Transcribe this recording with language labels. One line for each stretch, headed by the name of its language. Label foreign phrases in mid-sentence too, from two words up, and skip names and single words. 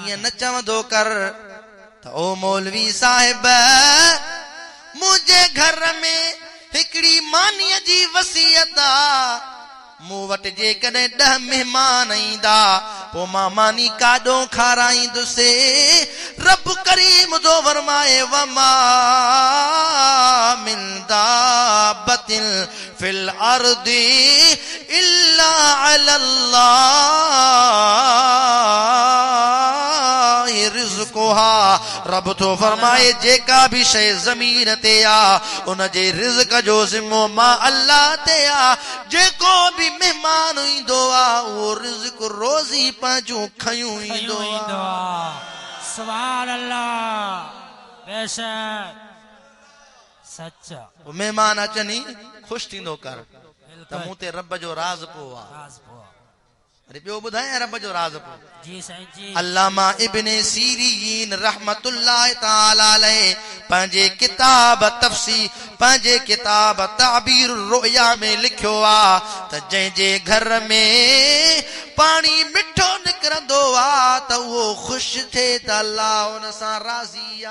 Sindhi: ईअं न चवंदो कर त ओ मौलवी साहिब मुंहिंजे घर में हिकिड़ी मानीअ जी वसियत आहे मूं वटि जेकॾहिं 10 महिमान ईंदा पोइ मां मानी काॾो खाराईंदुसि रब करीम जो फरमाए वमा
Arabic: من دابة في الأرض إلا على الله رزقها
Sindhi: रब तो फरमाए जेका भी शय ज़मीन ते आ उन जे रिज़्क़ जो ज़िम्मो मां अल्लाह ते आ जेको भी मेहमान ईंदो आ वो रिज़्क़ रोज़ी पंहिंजूं खयूं ईंदो आ
Arabic: سبحان الله
Sindhi: बेशक सच्चा वो मेहमान अचनी खुश थींदो कर त मूं ते रब जो राज़ पो आ अरे ॿियो ॿुधायां रब जो राज़ पो जी साईं जी अल्लामा इब्ने सीरीन
Arabic: رحمة الله تعالى عليه
Sindhi: पंहिंजे किताब तफ़सीर पंहिंजे किताब ताबीर रुया में लिखियो आ त जंहिंजे घर में पाणी मिठो निकिरंदो आ त उहो ख़ुशि थिए त अल्लाह उन सां राज़ी आ